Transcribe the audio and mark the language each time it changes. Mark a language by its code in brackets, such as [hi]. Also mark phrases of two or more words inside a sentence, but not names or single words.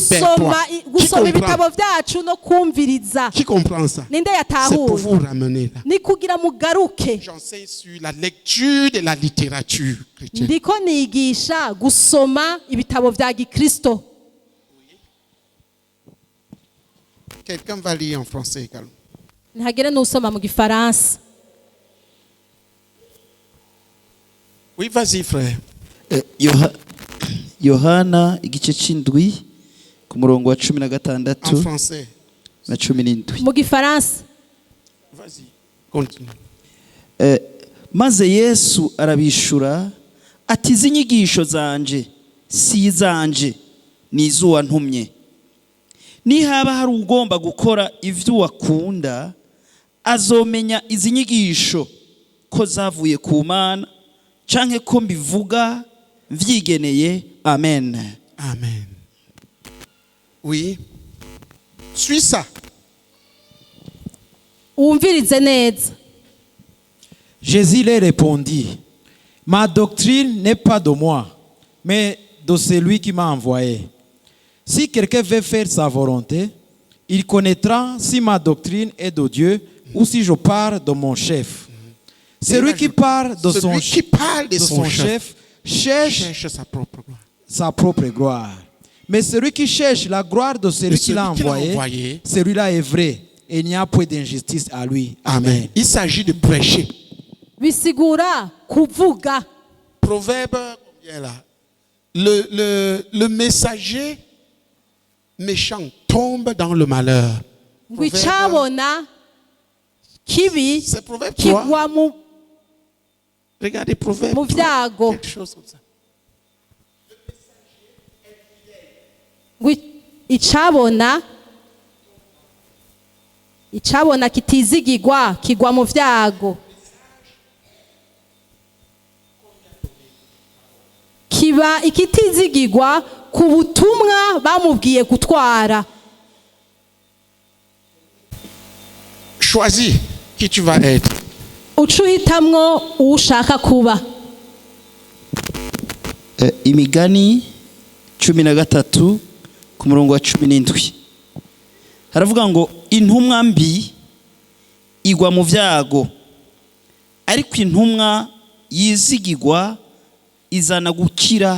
[rn] gusoma [fr] Bertois. Qui [rn] gusoma [fr] comprend? [rn] ibitabo vyacu no kumviriza. [fr] Qui comprend ça? [rn] ninde [fr] C'est pour [rn] yatahura [fr] vous ramener là. [rn] ni kugira mugaruke. [fr] J'enseigne sur la lecture de la littérature chrétienne. [rn] ndiko nigisha gusoma ibitabo vya gikristo. [fr] Quelqu'un va lire en français également. [rn] ntihagire n'usoma mu gifaransa. [fr] Oui, vas-y frère. [rn] yohana igice c'indwi ku murongo wa 16 [fr] En français. [rn] na 17. mu gifaransa [fr] Vas-y, continue. [rn] maze Yesu arabishura ati izi nyigisho zanje si izanje ni iz'uwantumye. Nihaba hari ugomba gukora ivyo wakunda azomenya izi nyigisho ko zavuye ku Mana canke ko mbivuga vyigeneye. Amen. [fr] Amen. Oui. Suis ça. [rn] wumvirize neza. [fr] Jésus leur répondit, ma doctrine n'est pas de moi, mais de celui qui m'a envoyé. Si quelqu'un veut faire sa volonté, il connaîtra si ma doctrine est de Dieu ou si je parle de mon chef. Celui qui parle de son chef cherche sa propre gloire. Mais celui qui cherche la gloire de celui qui l'a envoyé, celui-là est vrai. Et il n'y a point d'injustice à lui. Amen. Il s'agit de prêcher. [rn] Bisigura kuvuga. [fr] Proverbe, combien là? Le messager méchant tombe dans le malheur. [rn] Ngwicabona kibi [fr] C'est Proverbe 3. [rn] kigwa mu [fr] Regardez Proverbe [rn] mu 3, vyago. [fr] quelque chose comme ça. [rn] icabona kitizigirwa kigwa mu vyago. Kiba ikitizigirwa ku butumwa bamubwiye gutwara. [fr] Choisis qui tu vas être. [rn] Ucuhitamwo ushaka kuba. Imigani 13 ku murongo wa 17 haravuga ngo intumwa mbi igwa mu vyago, ariko intumwa yizigirwa izana gukira.